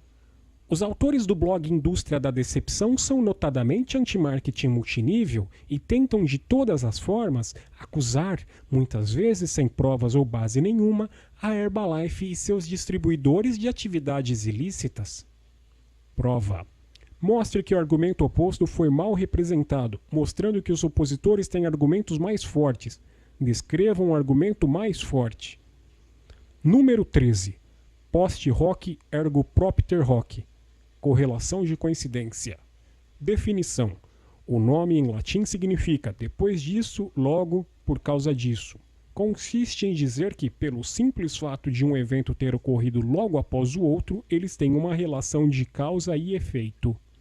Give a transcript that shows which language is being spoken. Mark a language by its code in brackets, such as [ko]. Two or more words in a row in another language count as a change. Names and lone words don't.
[pt] Os autores do blog Indústria da Decepção são notadamente anti-marketing multinível e tentam de todas as formas acusar, muitas vezes sem provas ou base nenhuma, a Herbalife e seus distribuidores de atividades ilícitas. Prova: mostre que o argumento oposto foi mal representado, mostrando que os opositores têm argumentos mais fortes. Descreva um argumento mais forte. Número 13. [la] Post hoc ergo propter hoc. [pt] Correlação de coincidência. Definição: o nome em latim significa depois disso, logo, por causa disso. Consiste em dizer que, pelo simples fato de um evento ter ocorrido logo após o outro, eles têm uma relação de causa e efeito.